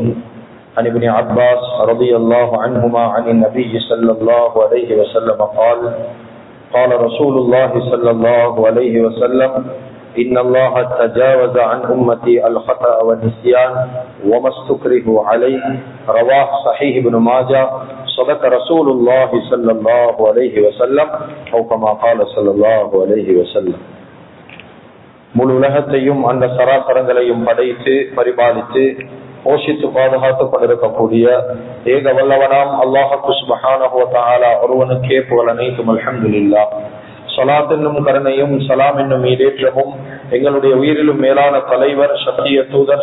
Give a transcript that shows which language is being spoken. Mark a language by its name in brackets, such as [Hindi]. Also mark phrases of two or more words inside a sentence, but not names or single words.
[Arabic] عن ابن عباس رضي الله عنهما عن النبي صلى الله عليه وسلم قال: قال رسول الله صلى الله عليه وسلم: إن الله تجاوز عن أمتي الخطأ والنسيان وما استكرهوا عليه. رواه صحيح ابن ماجه. صدق رسول الله صلى الله عليه وسلم أو كما قال صلى الله عليه وسلم. [Tamil] முழு உலகத்தையும் அந்த சராசரங்களையும் படைத்து பரிபாலித்து போஷித்து பாதுகாத்துக் கொண்டிருக்கக்கூடிய ஏக வல்லவனாம் [Arabic] الله سبحانه وتعالى [Tamil] ஒருவனுக்கே புகழ் அனைத்தும். அல்ஹம்துலில்லாஹ். ஸலாத் என்னும் கருணையும் சலாம் என்னும் ஈடேற்றமும் எங்களுடைய உயிரிலும் மேலான தலைவர், சத்திய தூதர்,